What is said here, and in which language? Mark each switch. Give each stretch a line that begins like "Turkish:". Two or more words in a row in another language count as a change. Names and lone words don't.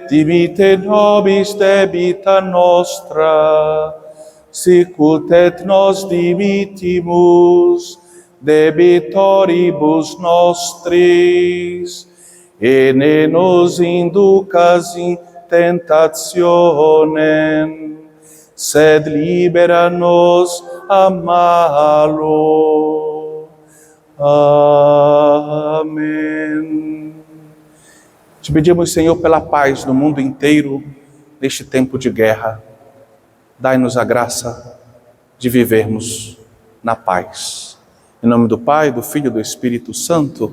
Latin: dimitte nobis debita nostra, sicut et nos dimittimus debitoribus nostris, et ne nos inducas in tentationem, sed libera nos a malo.
Portuguese: Amém. Te pedimos, Senhor, pela paz no mundo inteiro, neste tempo de guerra. Dai-nos a graça de vivermos na paz. Em nome do Pai, do Filho e do Espírito Santo.